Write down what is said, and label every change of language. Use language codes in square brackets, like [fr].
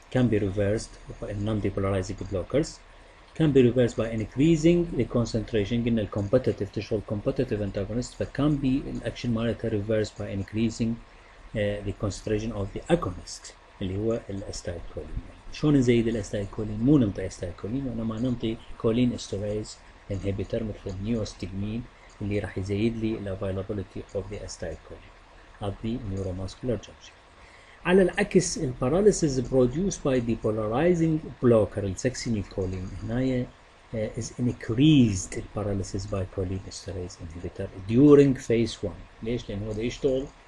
[en] Can be reversed by non-depolarizing blockers. Can be reversed by increasing the concentration. [ar] قلنا الcompetitive تشغل [en] competitive antagonist فكان be [ar] الأكشن مالتها [en] reversed by increasing the concentration of the agonist [ar] اللي هو الاستايلكولين. شلون نزيد الاستايلكولين؟ مو ننطي استايلكولين وانما ننطي [en] cholinesterase inhibitor [ar] مثل النيوستيجمين اللي راح يزيد لي الافيلابيلتي اوف ذا استايلكولين [en] at the neuromuscular junction. [ar] على العكس الباراليسيس [en] produced by depolarizing blocker السكسينيلكولين هنا is increased الباراليسيس by cholinesterase inhibitor during phase 1. [ar] ليش؟ لأنه هذا يشتغل